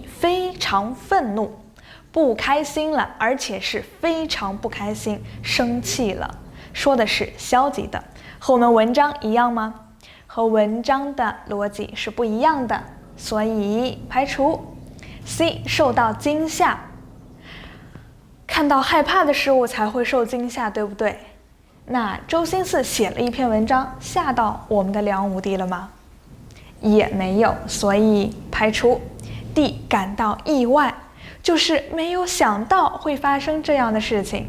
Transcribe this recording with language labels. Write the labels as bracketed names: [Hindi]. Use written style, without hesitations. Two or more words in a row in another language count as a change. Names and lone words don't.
[Chinese] 非常憤怒，不開心了，而且是非常不開心，生氣了，說的是消極的。和我們文章一樣嗎？和文章的邏輯是不一樣的，所以排除。C. 受到驚嚇，看到害怕的事物才會受驚嚇，對不對？那周興嗣寫了一篇文章，嚇到我們的梁武帝了嗎？也沒有，所以排除。D. 感到意外，就是沒有想到會發生這樣的事情。